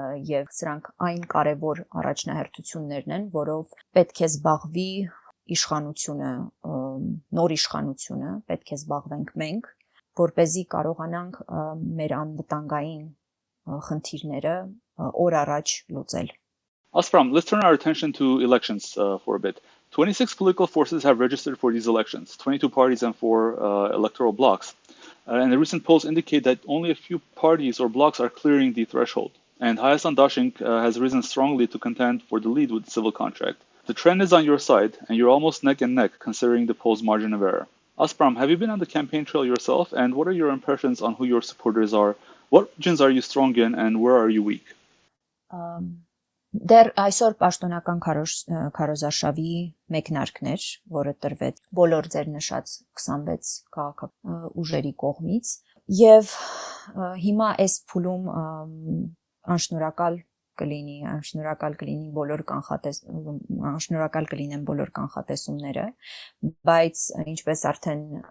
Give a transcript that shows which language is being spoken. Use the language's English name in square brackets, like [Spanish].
[Armenian] եւ սրանք այն կարևոր առաջնահերթություններն են, որով պետք է զբաղվի իշխանությունը, նոր իշխանությունը, պետք է զբաղվենք մենք, որպեսզի կարողանանք մեր անվտանգային խնդիրները օր առաջ լուծել։ [English] Aspram, let's turn our attention to elections for a bit. 26 political forces have registered for these elections, 22 parties and 4 electoral blocks. And the recent polls indicate that only a few parties or blocks are clearing the threshold. And Hayastan Dashinq has risen strongly to contend for the lead with the civil contract. The trend is on your side, and you're almost neck and neck considering the polls' margin of error. Aspram, have you been on the campaign trail yourself, and what are your impressions on who your supporters are? What regions are you strong in, and where are you weak? [Armenian] Դեռ այսօր պաշտոնական քարոզարշավի մեկնարկներ, որը տրվեց բոլոր ձեր նշած 26 քաղաքական ուժերի կողմից, եւ հիմա այս փուլում անշնորհակալ կլինեն բոլոր կանխատեսումները, բայց ինչպես արդեն